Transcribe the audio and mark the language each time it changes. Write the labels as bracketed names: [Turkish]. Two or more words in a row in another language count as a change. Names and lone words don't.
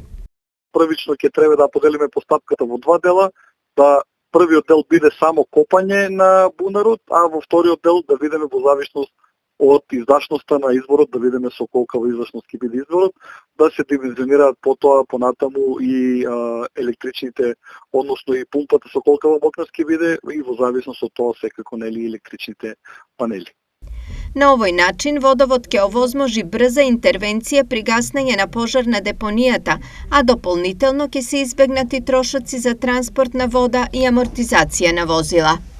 [Macedonian] Првично ќе треба да поделиме постапката во два дела, да првиот дел биде само копање на бунарот, а во вториот дел да видиме во зависност од издашноста на изворот, да видиме со колкава издашност ќе биде изворот, да се димenzionираат потоа понатаму и електричните, односно и пумпата со колкава мокрост ќе биде и во зависност од тоа секако нели електричните панели. На овој начин водовод ќе овозможи брза интервенција при гаснење на пожар на депонијата, а дополнително ќе се избегнати трошоци за транспорт на вода и амортизација на возила.